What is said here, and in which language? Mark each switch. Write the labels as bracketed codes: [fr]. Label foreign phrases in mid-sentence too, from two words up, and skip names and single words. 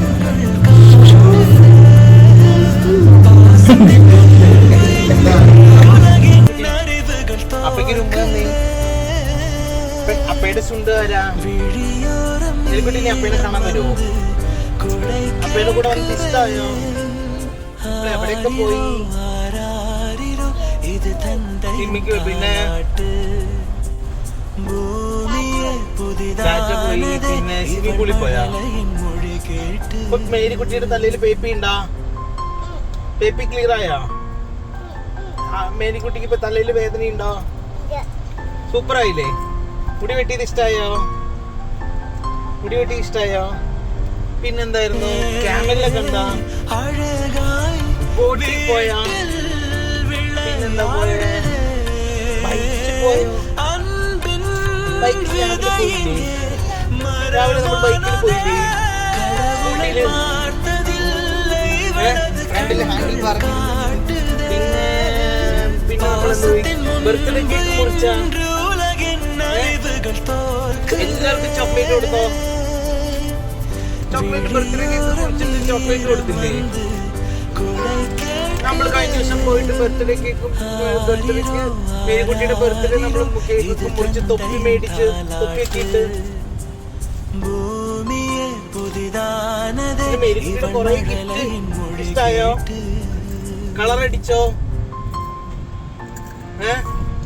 [ta] அறிவுகள் [ml] അപ്പയ്ക്ക് അപ്പയുടെ സുണ്ട് തരാ [ta] விழியோரம் [ml] എലിക്കുട്ടി നീ അപ്പേനെ കാണാൻ വരുമോ [ta] குழைக்க [ml] അപ്പയുടെ കൂടെ വന്നിട്ട് ഇഷ്ടമായോ എവിടെയൊക്കെ പോയി [ta] ஆராரிரோ இது தந்தை [ml] സിമ്മിക്ക് പിന്നെ [ta] பூமியே [ml] രാജ പോയി പിന്നെ സ്വിമ്മിംഗ് പൂളിൽ പോയാ [ta] மொழி கேட்டு [ml] ഇപ്പൊ മേരിക്കുട്ടിയുടെ തലയിൽ പേപ്പി ഉണ്ടാ പേപ്പി ക്ലിയർ ആയാ മേരിക്കുട്ടിക്ക് ഇപ്പൊ തലയിൽ വേദന ഉണ്ടോ സൂപ്പർ ആയില്ലേ മുടി വെട്ടിയത് ഇഷ്ടായോ മുടി വെട്ടി ഇഷ്ടായോ പിന്നെന്തായിരുന്നു ക്യാമലിലൊക്കെ എന്താ [ta] அழகாய் [ml] ബോട്ടിൽ പോയാ പിന്നെന്താ പോയേ ബൈക്കിൽ പോയോ [ta] அன்பின் [ml] ബൈക്കിൽ രാവിലെ പോയില്ലേ രാവിലെ നമ്മൾ ബൈക്കിൽ പോയില്ലേ ഊട്ടിയില് [ta] பார்த்ததில்லை [ml] ഫ്രണ്ടില് ഹാൻഡിൽ പറഞ്ഞു പിന്നെ പിന്നെ നമ്മളെന്ത് [en] birthday cake [ml] മുറിച്ച [ta] உலகின் அறிவுகள் தோற்க [ml] എല്ലാവർക്കും ചോക്ലേറ്റ് കൊടുത്തോ [en] chocolate birthday cake [ml] മുറിച്ചിട്ട് ചോക്ലേറ്റ് കൊടുത്തില്ലേ നമ്മൾ കഴിഞ്ഞ ദിവസം പോയിട്ട് ബർത്ത്ഡേ കേക്കും ബർത്ത്ഡേക്ക് മേരിക്കുട്ടിയുടെ ബർത്ത്ഡേ നമ്മൾ കേക്കൊക്കെ മുറിച്ച് തൊപ്പി മേടിച്ച് തൊപ്പിയൊക്കെ ഇട്ട് [ta] பூமியே புதிதானதே [ml] പിന്നെ മേരിക്കുട്ടിയുടെ കുറെ ഗിഫ്റ്റ് ഇഷ്ടായോ കളർ അടിച്ചോ